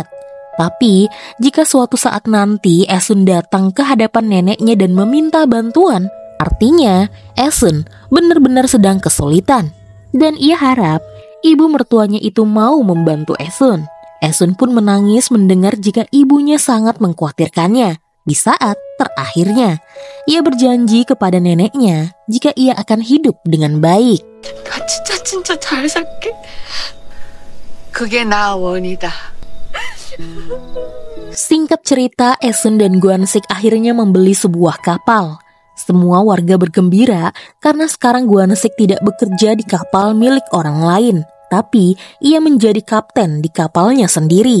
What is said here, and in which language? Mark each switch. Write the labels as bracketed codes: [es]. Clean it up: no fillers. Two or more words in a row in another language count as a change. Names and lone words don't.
[id] Tapi, jika suatu saat nanti Esun datang ke hadapan neneknya dan meminta bantuan, artinya Esun benar-benar sedang kesulitan. Dan ia harap ibu mertuanya itu mau membantu Esun. Esun pun menangis mendengar jika ibunya sangat mengkhawatirkannya. Di saat terakhirnya, ia berjanji kepada neneknya jika ia akan hidup dengan baik. [ko] 진짜 잘 살게. 그게 나 원이다. [id] Singkat cerita, Esun dan Gwansik akhirnya membeli sebuah kapal. Semua warga bergembira karena sekarang Gwansik tidak bekerja di kapal milik orang lain. Tapi ia menjadi kapten di kapalnya sendiri.